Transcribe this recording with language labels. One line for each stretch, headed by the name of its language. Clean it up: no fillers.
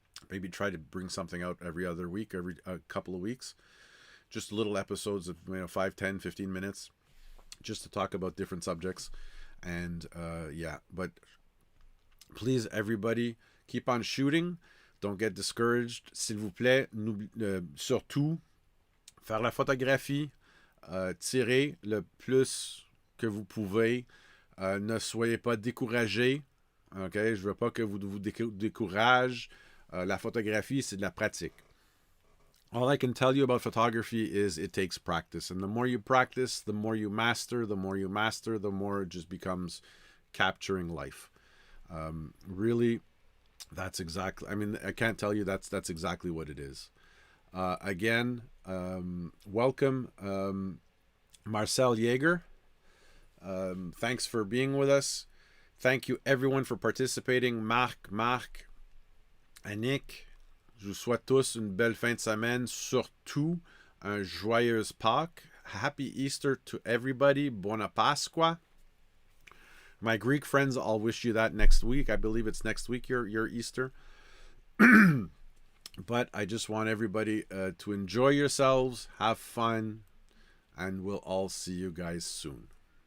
English: Maybe try to bring something out every other week, every couple of weeks. Just little episodes of 5, 10, 15 minutes just to talk about different subjects. And but please, everybody, keep on shooting. Don't get discouraged.
French: S'il vous plaît, surtout, faire la photographie, tirer le plus que vous pouvez. Ne soyez pas découragés. Okay, je veux pas que vous découragez. La photographie, c'est de la pratique.
English: All I can tell you about photography is it takes practice. And the more you practice, the more you master. The more you master, the more it just becomes capturing life. Really, that's exactly, I can't tell you that's exactly what it is. Again, welcome, Marcel Jaeger. Thanks for being with us. Thank you everyone for participating.
French: Marc, Annick, je vous souhaite tous une belle fin de semaine, surtout un joyeuse Pâques.
English: Happy Easter to everybody.
Italian: Buona Pasqua.
English: My Greek friends, I'll wish you that next week. I believe it's next week, your Easter. But I just want everybody to enjoy yourselves, have fun, and we'll all see you guys soon.